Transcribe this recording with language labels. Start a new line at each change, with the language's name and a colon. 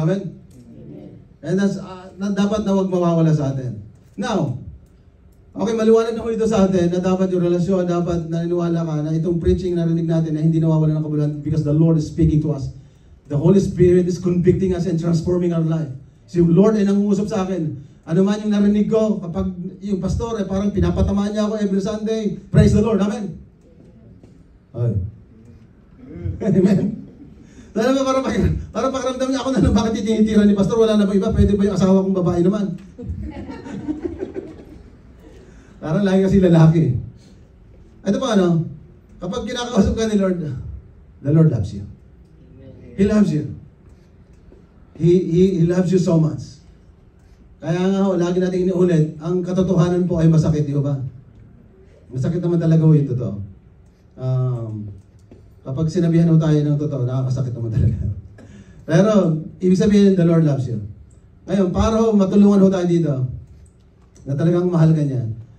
Filipino: Amen?
English: And that's,
Filipino: dapat na huwag mawawala sa atin. Now, okay, maliwanag na ho ito sa atin na dapat yung relasyon, dapat naniniwala ka na itong preaching narinig natin na hindi nawawala ng kabuluhan
English: because the Lord is speaking to us. The Holy Spirit is convicting us and transforming our life.
Filipino: Si Lord ay nangungusap sa akin. Ano man yung narinig ko, kapag yung pastor ay parang pinapatamaan niya ako every Sunday,
English: praise the Lord.
Filipino: Amen? Ay. Amen? Dahil ba para pakiramdam niya ako na bakit itinitira ni pastor, wala na ba iba? Pwede ba yung asawa kong babae naman? Parang lagi kasi lalaki. Ito pa kapag kinakausap ka ni Lord,
English: the Lord loves you.
Filipino: He loves you.
English: He loves you so much.
Filipino: Kaya nga lagi natin iniulit, ang katotohanan po ay masakit, di ba? Masakit naman talaga yung totoo. Kapag sinabihan mo tayo ng totoo, nakakasakit naman talaga. Pero, ibig sabihin,
English: the Lord loves you.
Filipino: Ngayon, para matulungan tayo dito, na talagang mahal ka niya.